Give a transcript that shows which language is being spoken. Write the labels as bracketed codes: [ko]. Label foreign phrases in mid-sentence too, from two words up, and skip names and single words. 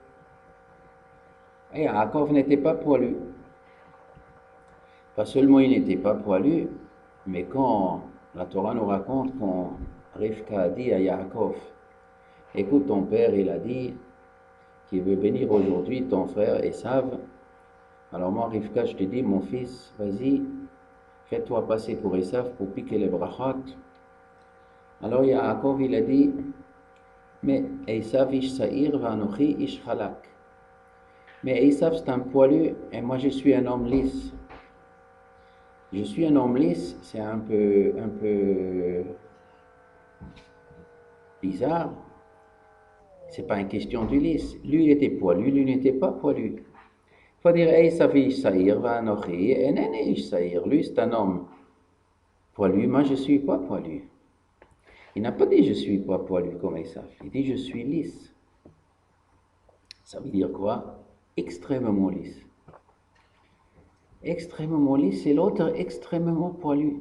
[fr] Et Yaakov n'était pas poilu. Pas seulement il n'était pas poilu, mais quand la Torah nous raconte quand Rivka a dit à Yaakov, écoute ton père, il a dit qu'il veut bénir aujourd'hui ton frère Esav, Alors moi, Rivka, je te dis, mon fils, vas-y, fais-toi passer pour Esav pour piquer les brachot. Alors Yaakov, il a dit, mais [he] עשו איש שעיר ואנכי איש חלק. [fr] Mais Esav, c'est un poilu, et moi, je suis un homme lisse. Je suis un homme lisse, c'est un peu bizarre. C'est pas une question du lisse. Lui, il était poilu, lui n'était pas poilu. Il faut dire, [he] עשו איש שעיר ואנכי, et nene איש שעיר. [fr] Lui, c'est un homme poilu, moi, je suis pas poilu. Il n'a pas dit je suis pas poilu comme Esav, il dit je suis lisse. Ça veut dire quoi? Extrêmement lisse. Extrêmement lisse et l'autre extrêmement poilu.